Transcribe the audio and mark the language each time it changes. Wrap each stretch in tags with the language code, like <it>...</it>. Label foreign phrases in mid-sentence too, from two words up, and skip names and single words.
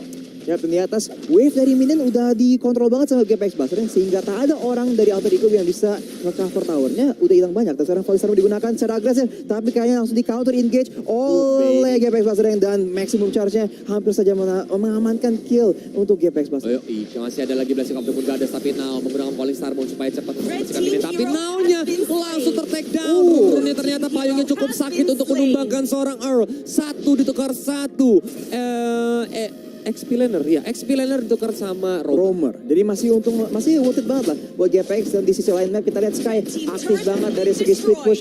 <id>Ya, di atas wave dari minion udah dikontrol banget sama GPX Basreng sehingga tak ada orang dari Alter Ego yang bisa nge-cover towernya. Udah hilang banyak. Dan sekarang Falling Star digunakan secara agresif tapi kayaknya langsung di</id> <en>counter engage</en> <id>oleh GPX Basreng dan</id> <en>maximum charge-nya</en> <id>hampir saja mengamankan kill untuk GPX Basreng. Masih ada lagi Blessing of the Moon Goddess tapi Now menggunakan Falling Star Moon supaya cepat untuk membersihkan ini. Tapi Now-nya langsung ter-</id> <en>take down.</en> <id>Runnya ternyata payungnya cukup sakit untuk menumbangkan seorang Earl. 1 ditukar 1. XP-laner ditukar sama Romer. Jadi masih</id> <en>worth it</en> <id>banget lah buat GPX. Dan di sisi lain map kita lihat Sky aktif banget dari segi</id> <en>split push.</en>